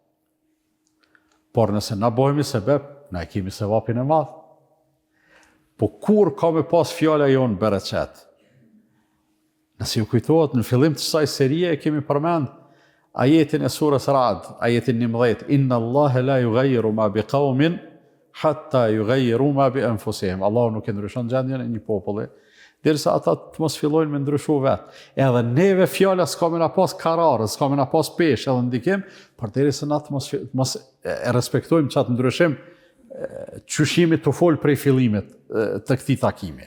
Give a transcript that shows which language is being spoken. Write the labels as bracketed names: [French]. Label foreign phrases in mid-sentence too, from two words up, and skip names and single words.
[Albanian] Por nëse na bëhemi sebeb, na e kemi sevapin e madh. Po kur ka me pas fjala jonë bereqet? Nëse ju kujtohet, në fillim të kësaj serie e kemi përmend ajetin e surës Ra'd, ajetin 11, [Arabic] إن الله لا يغير ما بقوم حتى يغيروا ما بأنفسهم. [Albanian] Allahu nuk e ndryshon gjendjen e një populli, derisa ata të mos fillojnë me ndryshu vetë. Edhe neve fjala s'ka me na pas kararë, s'ka me na pas peshë edhe ndikim, për derisa na të mos e respektojmë çat ndryshim, çyshimi të fol prej fillimit të këtij takimi.